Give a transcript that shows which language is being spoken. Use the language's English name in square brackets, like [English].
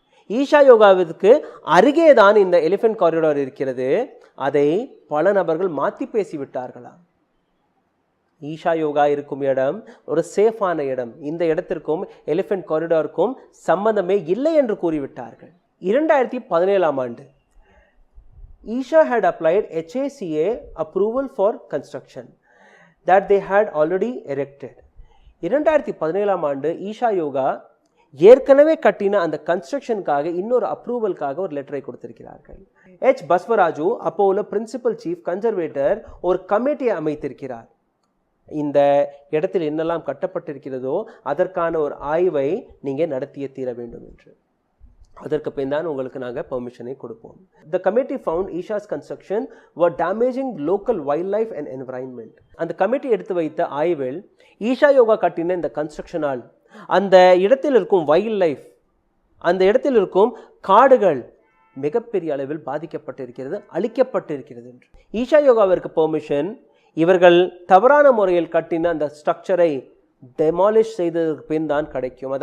[Tamil] ஈஷா யோகாவிற்கு அருகே தான் இந்த எலிஃபென்ட் காரிடார் இருக்கிறது. அதை பல நபர்கள் மாற்றி பேசிவிட்டார்களா? ஈஷா யோகா இருக்கும் இடம் ஒரு சேஃபான இடம், இந்த இடத்திற்கும் எலிஃபென்ட் காரிடாருக்கும் சம்பந்தமே இல்லை என்று கூறிவிட்டார்கள். 2017ஆம் ஆண்டு [English] Isha had applied HACA approval for construction that they had already erected. [Tamil] 2017ஆம் ஆண்டு ஈஷா யோகா ஏற்கனவே கட்டின அந்த கன்ஸ்ட்ரக்ஷனுக்காக இன்னொரு அப்ரூவலுக்காக ஒரு லெட்டரை கொடுத்திருக்கிறார்கள். பஸ்வராஜு அப்போ உள்ள பிரின்சிபல் சீஃப் கன்சர்வேட்டர் ஒரு கமிட்டியை அமைத்திருக்கிறார். இந்த இடத்தில் என்னெல்லாம் கட்டப்பட்டிருக்கிறதோ அதற்கான ஒரு ஆய்வை நீங்க நடத்திய தீர வேண்டும் என்று. அதற்கு பின் தான் உங்களுக்கு நாங்கள் பெர்மிஷனை கொடுப்போம். [English] The committee found Isha's construction were damaging local wildlife and environment. [Tamil] அந்த கமிட்டி எடுத்து வைத்த ஆய்வில் ஈஷா யோகா கட்டின இந்த கன்ஸ்ட்ரக்ஷனால் அந்த இடத்தில் இருக்கும் வைல்ட் லைஃப், அந்த இடத்தில் இருக்கும் காடுகள் மிகப்பெரிய அளவில் பாதிக்கப்பட்டிருக்கிறது, அழிக்கப்பட்டிருக்கிறது என்று. ஈஷா யோகாவிற்கு பெர்மிஷன் இவர்கள் தவறான முறையில் கட்டின அந்த ஸ்ட்ரக்சரை டெமாலிஷ் செய்ததற்கு பின் தான் கிடைக்கும்.